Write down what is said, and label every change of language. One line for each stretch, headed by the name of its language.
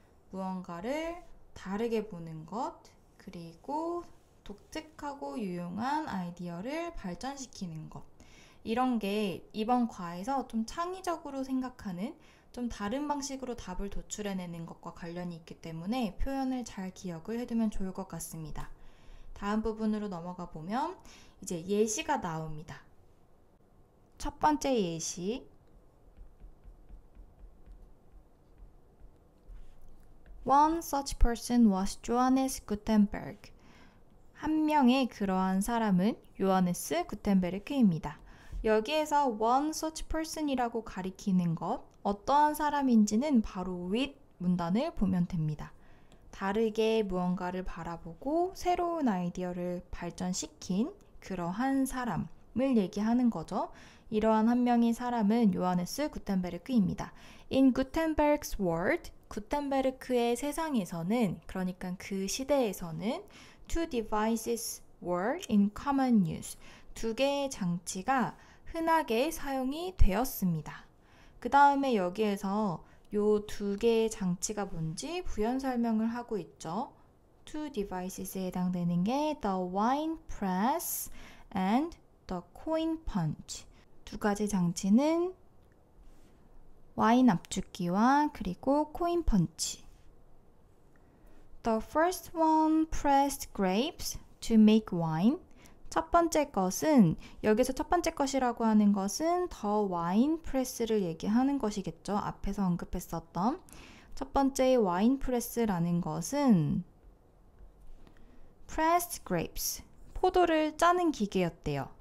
Korean: 무언가를 다르게 보는 것, 그리고 독특하고 유용한 아이디어를 발전시키는 것, 이런 게 이번 과에서 좀 창의적으로 생각하는, 좀 다른 방식으로 답을 도출해내는 것과 관련이 있기 때문에 표현을 잘 기억을 해두면 좋을 것 같습니다. 다음 부분으로 넘어가 보면 이제 예시가 나옵니다. 첫 번째 예시,
English: One such person was Johannes Gutenberg.
Korean: 한 명의 그러한 사람은 요하네스 구텐베르크입니다. 여기에서 one such person이라고 가리키는 것, 어떠한 사람인지는 바로 with 문단을 보면 됩니다. 다르게 무언가를 바라보고 새로운 아이디어를 발전시킨 그러한 사람을 얘기하는 거죠. 이러한 한 명의 사람은 요하네스 구텐베르크입니다.
English: In Gutenberg's world,
Korean: 구텐베르크의 세상에서는, 그러니까 그 시대에서는
English: two devices were in common use,
Korean: 두 개의 장치가 흔하게 사용이 되었습니다. 그 다음에 여기에서 요 두 개의 장치가 뭔지 부연 설명을 하고 있죠.
English: two devices에
Korean: 해당되는 게
English: the wine press and the coin punch.
Korean: 두 가지 장치는 와인 압축기와 그리고 코인 펀치.
English: The first one pressed grapes to make wine.
Korean: 첫 번째 것은, 여기서 첫 번째 것이라고 하는 것은 더 와인 프레스를 얘기하는 것이겠죠. 앞에서 언급했었던 첫 번째 와인 프레스라는 것은
English: pressed grapes,
Korean: 포도를 짜는 기계였대요.